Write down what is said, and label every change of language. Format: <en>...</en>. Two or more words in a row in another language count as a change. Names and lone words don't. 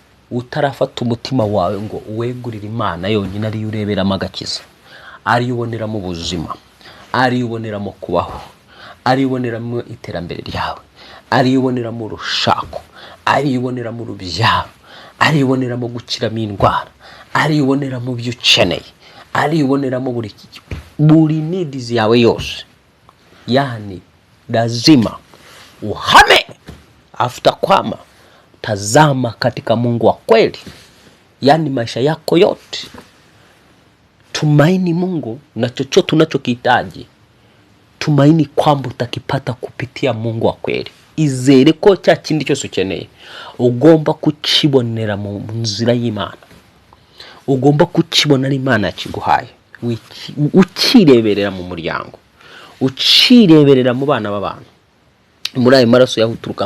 <rw>Utarafata umutima wawe ngo uwegurire Imana yonyine, ariyo ureberamo agakiza, ariyo uboneramo ubuzima, ariyo uboneramo kubaho, ariyo uboneramo iterambere ryawe, ariyo uboneramo urushako, ariyo uboneramo urubyaro, ariyo uboneramo gukiramo indwara, ariyo uboneramo ibyo ukeneye, ariyo uboneramo buri ki-, buri needs yawe yose.</rw> <sw>Yani, lazima uhame, after kwama, tazama katika Mungu wa kweli. Yani, maisha yako yote tumaini Mungu na chochote unachokihitaji, tumaini kwamba utakipata kupitia Mungu wa kweli.</sw> <rw>Izere ko cya kindi cyose ukeneye ugomba kukibonera mu nzira y'Imana, ugomba kukibona ari Imana yakiguhaye, wiki-, ukireberera mu muryango, ukireberera mu bana b'abantu, muri ayo maraso yaho uturuka.</rw>